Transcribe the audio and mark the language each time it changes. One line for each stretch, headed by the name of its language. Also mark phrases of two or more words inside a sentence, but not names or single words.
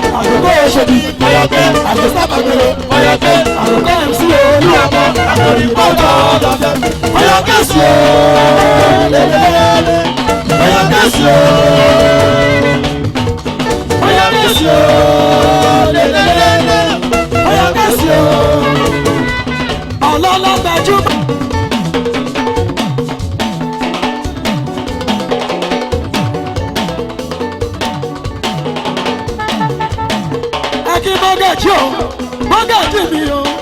Nigerian Pidgin: I go go Oshodi. I go start Ojoro. I go go MC Oluwamo. I go be part of them.
Yoruba: Oya kesi o. Oya kesi o. Oya kesi o. Oya kesi o. Ọlọ́lá gbajúmọ̀. Ẹ kí mọ́gàjí o, mọ́gàjí mi o.